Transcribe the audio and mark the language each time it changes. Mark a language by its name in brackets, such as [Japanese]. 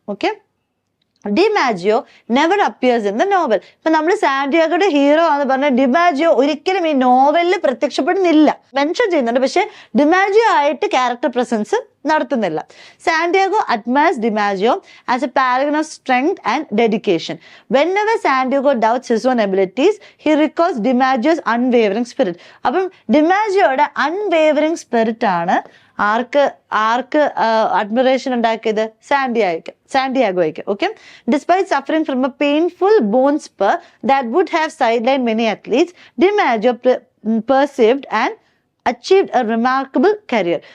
[English] Okay, DiMaggio never appears in the novel. [Malayalam] ഇപ്പൊ നമ്മൾ സാന്റിയാഗോയുടെ hero എന്ന് പറഞ്ഞ ഡിമാജിയോ ഒരിക്കലും ഈ നോവലിൽ പ്രത്യക്ഷപ്പെടുന്നില്ല. മെൻഷൻ ചെയ്യുന്നുണ്ട്, പക്ഷെ ഡിമാജിയോ ആയിട്ട് ക്യാരക്ടർ പ്രസൻസ് നടത്തുന്നില്ല. [English] Santiago admires DiMaggio as a paragon of strength and dedication. Whenever Santiago doubts his own abilities, he recalls DiMaggio's unwavering spirit. [Malayalam] അപ്പം ഡിമാജിയോയുടെ അൺവേവറിംഗ് സ്പിരിറ്റ് ആണ് ആർക്ക് അഡ്മിറേഷൻ ഉണ്ടാക്കിയത്, സാന്റിയാഗോയ്ക്ക്. [English] Okay, despite suffering from a painful bone spur that would have sideline many athletes, DiMaggio persevered and achieved a remarkable career.